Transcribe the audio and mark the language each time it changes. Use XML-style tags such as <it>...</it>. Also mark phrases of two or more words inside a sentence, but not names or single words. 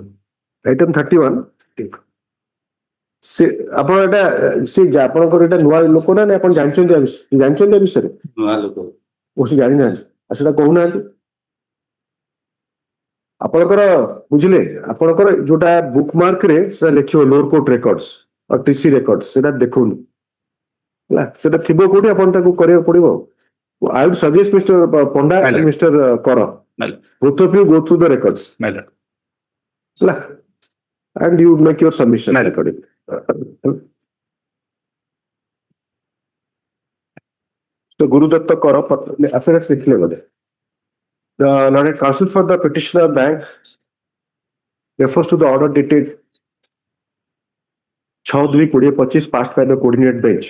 <or>ଆଇଟମ 31 ସେ ଆପଣ ଏଟା ସେ ଆପଣଙ୍କର ଏଟା ନୂଆ ଲୋକ ନା ଆପଣ ଜାଣିଛନ୍ତି ଏ ବିଷୟରେ ସେ ଜାଣିନାହାନ୍ତି ଆଉ ସେଟା କହୁନାହାନ୍ତି ଆପଣଙ୍କର ବୁଝିଲେ ଆପଣଙ୍କର ଯୋଉଟା ବୁକ୍ ମାର୍କରେ ସେଟା ଲେଖିବ</or> <en>lower court records</en> <or>ଆଉ</or> <en>TC records</en> <or>ସେଟା ଦେଖଉନି ହେଲା ସେଟା ଥିବ କୋଉଠି ଆପଣ ତାକୁ କରିବାକୁ ପଡିବ</or> <en>I would suggest Mr. Ponda and Mr. Kora. Both of you go through the records. And you make your submission accordingly. So Guru Datta Kora, affairs the learned counsel for the petitioner bank refers to the order dated 6/2/2025 passed by the coordinate bench.</en>